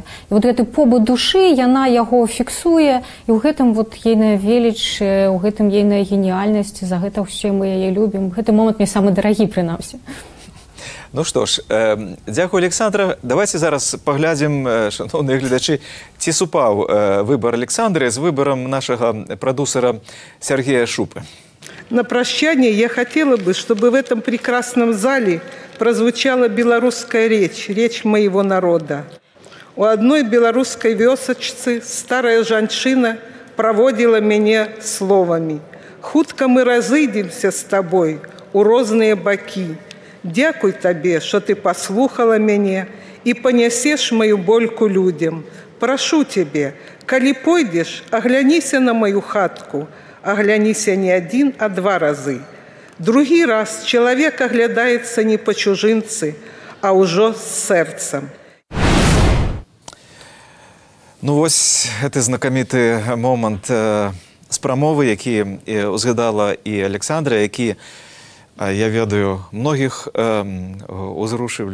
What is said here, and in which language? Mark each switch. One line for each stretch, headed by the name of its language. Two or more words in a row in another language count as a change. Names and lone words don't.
Belarusian: І вот гэты побыт душы, яна яго фіксуе, і ў гэтым вот ейная веліч, у гэтым ейная геніяльнасць, за гэта ўсе мы яе любім. Гэты момант мне самы дарагі, прынамсі. Ну што ж, дзякую, Александра. Давайте зараз паглядзім, шановныя гледачы, ці супаў выбор Александры з выбором нашага прадюсера Сергея Шупы.
Russian: На прощание я хотела бы, чтобы в этом прекрасном зале прозвучала белорусская речь, речь моего народа. У одной белорусской вёсачцы
Belarusian: старая жанчына
Russian: проводила меня словами:
Belarusian: «Хутка мы разыдемся с тобой у розныя бакі. Дякуй табе, что ты послухала мяне и понесешь мою больку людям. Прошу тебе, калі пойдешь, огляніся на мою хатку, огляніся не 1, а 2 разы. Другі раз
Russian: человек оглядается не по
Belarusian: чужинцы, а ўжо з сэрцам». Ну вось гэты знакаміты момант з прамовы, які узгадала і Александра, які, я ведаю, многіх узрушыў.